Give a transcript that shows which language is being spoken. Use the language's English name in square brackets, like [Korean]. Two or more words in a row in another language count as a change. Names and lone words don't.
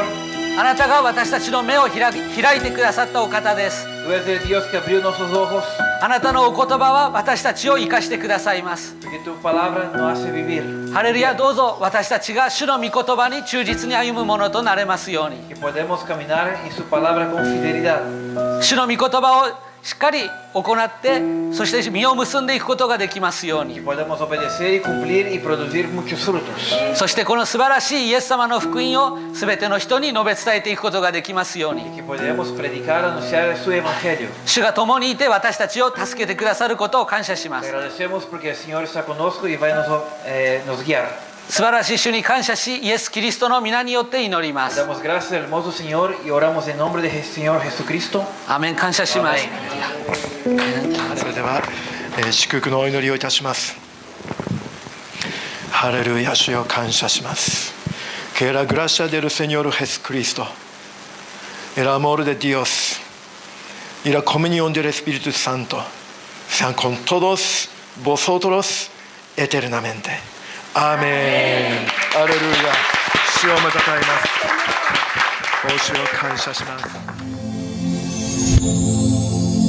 [Japanese] あなたが私たちの目を開いてくださったお方です。 [Spanish] Tú eres el Dios que abrió nuestros ojos. [Japanese] あなたのお言葉は私たちを生かしてくださいます。 [Spanish] Porque tu palabra nos hace vivir. [Japanese] ハレルヤ、どうぞ私たちが主の御言葉に忠実に歩むものとなれますように。 [Spanish] Que podemos caminar en su palabra con fidelidad. [Japanese] 主の御言葉をしっかり行って、そして実を結んでいくことができますよう [Spanish] Que [Japanese] に。 [Spanish] podemos obedecer y cumplir y producir muchos frutos. [Japanese] そしてこの素晴らしいイエス様の福音を全ての人に述べ伝えていくことができますように。 [Spanish] Que podemos predicar, anunciar su evangelio. [Japanese] 主が共にいて私たちを助けてくださることを感謝しま [Spanish] Te [Japanese] す。 [Spanish] agradecemos porque el Señor está con nosotros y va a nos guiar. [Japanese] 素晴らしい主に感謝し、イエス・キリストの皆によって祈ります。 [Spanish] Damos gracias al hermoso Señor y oramos en nombre de Señor Jesucristo. [Japanese] アーメン。感謝します。それでは、祝福のお祈りをいたします。ハレルヤ、主よ感謝します。 [Spanish] Que la gracia del Señor Jesucristo, el amor de Dios y la comunión del Espíritu Santo sean con todos vosotros eternamente. Amén. Aleluya. [Japanese] 主をまたたえます。お主を感謝します。